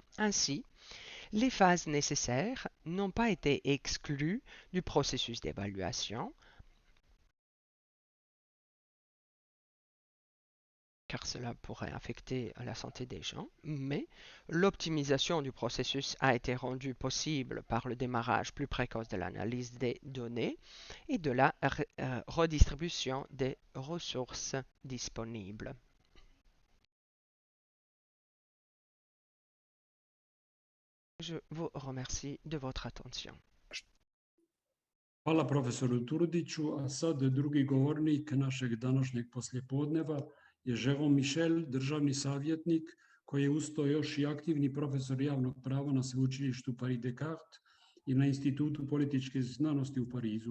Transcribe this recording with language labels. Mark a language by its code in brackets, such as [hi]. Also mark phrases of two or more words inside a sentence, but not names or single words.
[fr] Ainsi, les phases nécessaires n'ont pas été exclues du processus d'évaluation, car cela pourrait affecter la santé des gens, mais l'optimisation du processus a été rendue possible par le démarrage plus précoce de l'analyse des données et de la redistribution des ressources disponibles. Je vous remercie de votre attention. [hr] Hvala profesoru Turudiću, a sad drugi govornik našeg današnjeg poslijepodneva je Jérôme Michel, državni savjetnik, koji je uz to još i aktivni profesor javnog prava na sveučilištu Paris Descartes i na Institutu političke znanosti u Parizu.